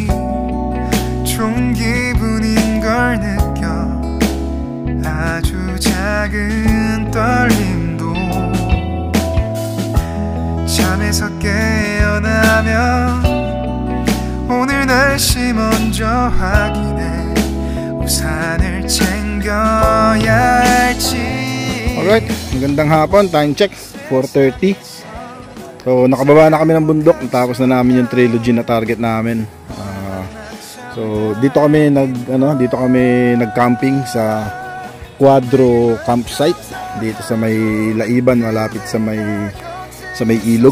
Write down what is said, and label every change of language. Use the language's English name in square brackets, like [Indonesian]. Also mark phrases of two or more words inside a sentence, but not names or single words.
[Korean] 좋은 기분인 걸 느껴 아주 작은 떨림도 잠에서 깨어나면 오늘 날씨 먼저 확인해 우산을 챙겨야 할지. [Filipino] Alright, magandang hapon, [English] time check [Filipino] 4:30. So nakababa na kami ng bundok, tapos na namin yung trilogy na target namin. So dito kami nag-camping sa Quadro campsite dito sa may Laiban, malapit sa may ilog.